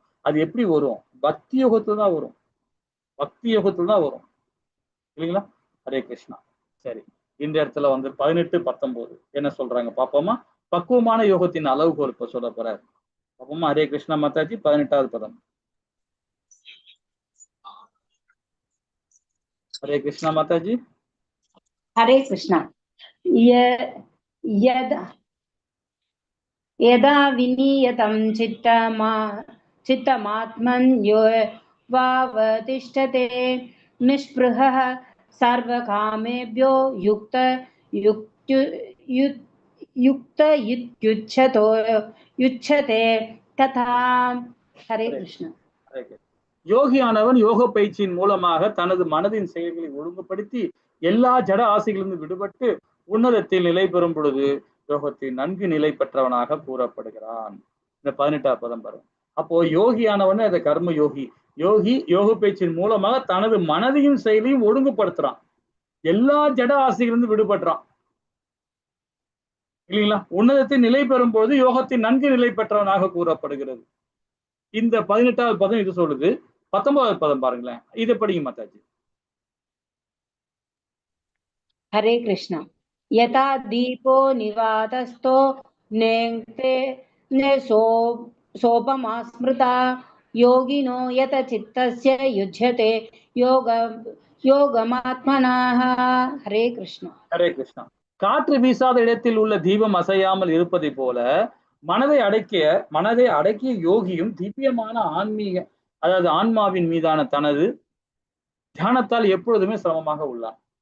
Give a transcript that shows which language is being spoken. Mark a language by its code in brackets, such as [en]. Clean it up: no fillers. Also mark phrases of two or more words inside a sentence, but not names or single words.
[ta] அது எப்படி வரும்? பக்தி யோகத்துல தான் வரும். பக்தி யோகத்துல தான் வரும் இல்லைங்களா? ஹரே கிருஷ்ணா. சரி, இந்த இடத்துல வந்து 18, 19 என்ன சொல்றாங்க பாப்போமா? பக்குவமான யோகத்தின் அளவுகோல் இப்ப சொல்ல போறாரு. பாப்போமா? ஹரே கிருஷ்ணா மாதாஜி. 18வது பதம். [hi] हरे कृष्णा माता जी. हरे कृष्णा. [sa] यदा विनीयतं चित्तमात्मन्यो वावतिष्ठते निष्पृहः सर्वकामेभ्यो युच्यते तथा. [hi] हरे कृष्ण. [ta] யோகியானவன் யோக பயிற்சியின் மூலமாக தனது மனதின் செயல்களை ஒழுங்குபடுத்தி எல்லா ஜட ஆசைகளிலிருந்து விடுபட்டு உன்னதத்தில் நிலை பெறும் பொழுது யோகத்தில் நன்கு நிலை பெற்றவனாக கூறப்படுகிறான். இந்த 18வது பதம் பாருங்க. அப்போ யோகியானவன் அந்த கர்ம யோகி. யோக பயிற்சியின் மூலமாக தனது மனதையும் செயலையும் ஒழுங்குபடுத்துறான். எல்லா ஜட ஆசைகளிலிருந்து விடுபடுறான் இல்லைங்களா? உன்னதத்தில் நிலை பெறும் பொழுது யோகத்தில் நன்கு நிலை பெற்றவனாக கூறப்படுகிறது. இந்த 18வது பதம் இது சொல்லுது. 19வது பதம் பாருங்களேன். இதை படிங்க மாதாஜி. [hi] हरे कृष्ण. [sa] यथा दीपो निवातस्थो नेङ्क्ते सोपमा स्मृता योगिनो यत चित्तस्य युज्यते யோகமாத்மனாஹ. [ta] ஹரே கிருஷ்ணா. ஹரே கிருஷ்ணா. காற்று வீசாத இடத்தில் உள்ள தீபம் அசையாமல் இருப்பதை போல மனதை அடக்கிய யோகியும் திவ்யமான ஆன்மீக, அதாவது ஆன்மாவின் மீதான தனது தியானத்தால் எப்பொழுதுமே சிரமமாக உள்ளான்.